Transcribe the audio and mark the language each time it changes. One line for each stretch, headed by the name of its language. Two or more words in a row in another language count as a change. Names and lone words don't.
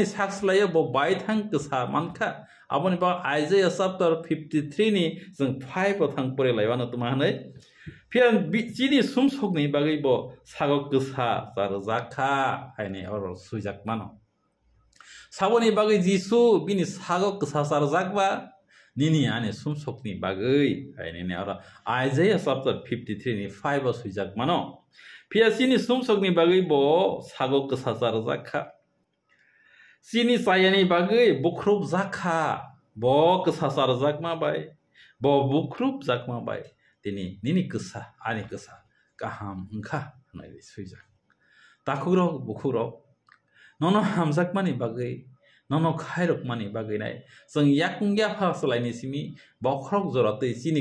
Bodo: साक्सलायो बो बायथां गोसा मानखा आबनि बा आइजाया चैप्टर 53 नि जों 5 थां परेलायवानो तुमाहनै फिर जिनि सुमसकनि बागै बो सागक गोसा जारजाखा हायने और सुइजाक मानो साबोनि बागै जिसु बिनि सागक गोसा जारजाकबा निनि आनि सुमसकनि बागै हायने और आइजाया चैप्टर 53 नि 5 सुइजाक मानो फिर जिनि सुमसकनि बागै बो सागक गोसा जारजाखा सिनि सायानि बागै बुख्रुब जाखा बो गोसा जारजाकमा बाय बो बुख्रुब जाकमा बाय तिनि निनि गोसा आनि गोसा गाहाम हंखा होननाय सुइजाक ताखुरक बुखुरक ननो हामजाकमानि बागै ननो खायरकमानि बागैनाय जों याकुं या फासलायनि सिमि बखरक जरातै सिनि